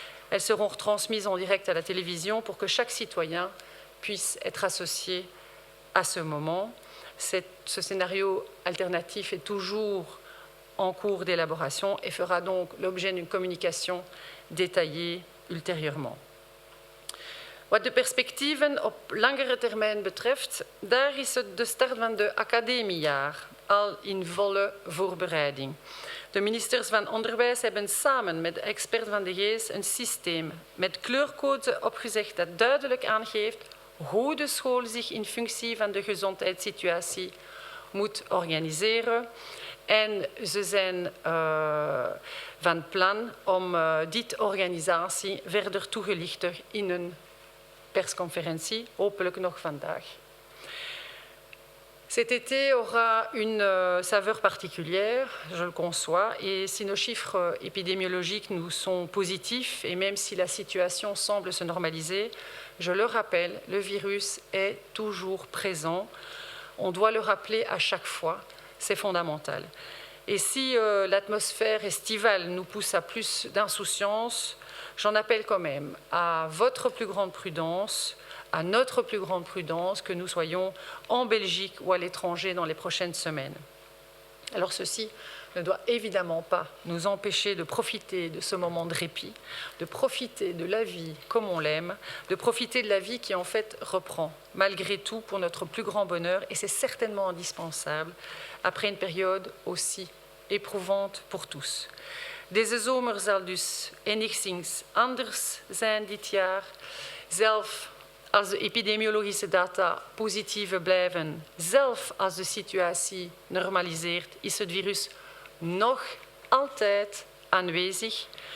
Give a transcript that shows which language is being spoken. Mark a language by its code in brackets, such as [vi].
[fr] Elles seront retransmises en direct à la télévision pour que chaque citoyen puisse être associé à ce moment. Ce scénario alternatif est toujours en cours d'élaboration et fera donc l'objet d'une communication détaillée ultérieurement. [nl] Wat de perspectieven op langere termijn betreft, daar is het de start van de academiejaar al in volle voorbereiding. De ministers van Onderwijs hebben samen met de experts van de GEES een systeem met kleurcodes opgezegd dat duidelijk aangeeft hoe de school zich in functie van de gezondheidssituatie moet organiseren. En ze zijn van plan om dit organisatie verder toegelichter in een persconferentie, hopelijk nog vandaag. [fr] Cet été aura une saveur particulière, je le conçois, et si nos chiffres épidémiologiques nous sont positifs, et même si la situation semble se normaliser, je le rappelle, le virus est toujours présent. On doit le rappeler à chaque fois, c'est fondamental. Et si l'atmosphère estivale nous pousse à plus d'insouciance, j'en appelle quand même à votre plus grande prudence, à notre plus grande prudence, que nous soyons en Belgique ou à l'étranger dans les prochaines semaines. Alors ceci ne doit évidemment pas nous empêcher de profiter de ce moment de répit, de profiter de la vie comme on l'aime, de profiter de la vie qui en fait reprend, malgré tout pour notre plus grand bonheur, et c'est certainement indispensable après une période aussi éprouvante pour tous. [nl] Deze zomer zal dus enigszins anders zijn dit jaar. Zelf als de epidemiologische data positieve blijven, zelf als de situatie normaliseert, is het virus nog altijd aanwezig.